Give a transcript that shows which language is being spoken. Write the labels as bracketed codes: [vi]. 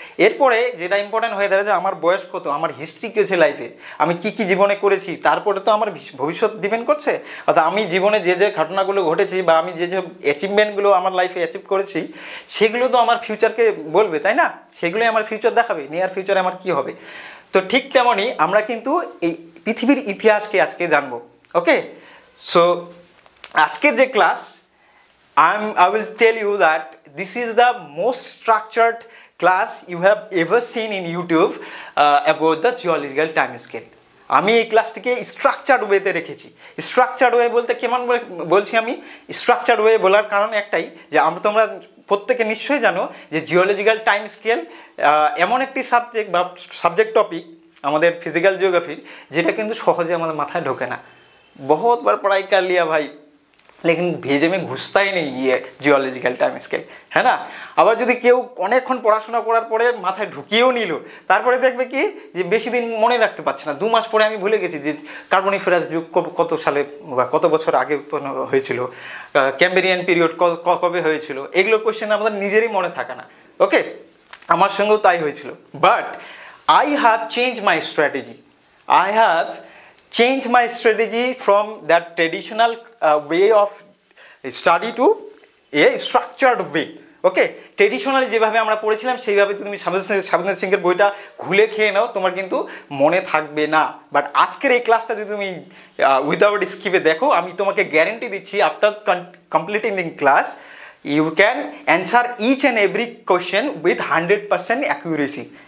[bn] এরপরে যেটা ইম্পর্টেন্ট হয়ে দাঁড়ায় যে আমার বয়স কত, আমার হিস্ট্রি কী হয়েছে লাইফে, আমি কি জীবনে করেছি, তারপরে তো আমার ভবিষ্যৎ ডিপেন্ড করছে। অর্থাৎ আমি জীবনে যে ঘটনাগুলো ঘটেছি বা আমি যে অ্যাচিভমেন্টগুলো আমার লাইফে অ্যাচিভ করেছি সেগুলো তো আমার ফিউচারকে বলবে, তাই না? সেগুলোই আমার ফিউচার দেখাবে, নিয়ার ফিউচারে আমার কী হবে। তো ঠিক তেমনই আমরা কিন্তু এই পৃথিবীর ইতিহাসকে আজকে জানবো। [en] okay, so [bn] আজকের যে class [en] I will tell you that this is the most structured class you have ever seen in YouTube about the geological time scale. [bn] আমি এই ক্লাসটিকে স্ট্রাকচার্ড ওয়েতে রেখেছি। স্ট্রাকচার্ড ওয়ে বলতে কেমন বলছি আমি? স্ট্রাকচার্ড ওয়ে বলার কারণ একটাই যে তোমরা প্রত্যেকে নিশ্চয়ই জানো যে জিওলজিক্যাল টাইম স্কেল এমন একটি সাবজেক্ট টপিক আমাদের ফিজিক্যাল জিওগ্রাফির, যেটা কিন্তু সহজে আমাদের মাথায় ঢোকে না। [hi] बहुत बार पढ़ाई कर लिया भाई, लेकिन भेजे में घुसता ही नहीं ये जियोलॉजिकल टाइम स्केल, है ना। [bn] আবার যদি কেউ অনেকক্ষণ পড়াশোনা করার পরে মাথায় ঢুকিয়েও নিল, তারপরে দেখবে কি যে বেশি দিন মনে রাখতে পারছে না। 2 মাস পরে আমি ভুলে গেছি যে কার্বনিফেরাস যুগ কত সালে বা কত বছর আগে উৎপন্ন হয়েছিল, ক্যাম্ব্রিয়ান পিরিয়ড কবে হয়েছিল, এগুলো কোয়েশ্চেন আমাদের নিজেরই মনে থাকে না। ওকে, আমার সঙ্গেও তাই হয়েছিল। [en] But I have change my strategy. I have changed my strategy from that traditional way of study to a structured way. [bn] Okay, traditionally যেভাবে আমরা পড়েছিলাম সেইভাবে তুমি স্বাধীন সিংহের বইটা খুলে খেয়ে নাও, তোমার কিন্তু মনে থাকবে না। বাট আজকের এই ক্লাসটা যদি তুমি উইদাউট স্কিপে দেখো, আমি তোমাকে গ্যারেন্টি দিচ্ছি [en] After completing this class you can answer each and every question with 100% accuracy.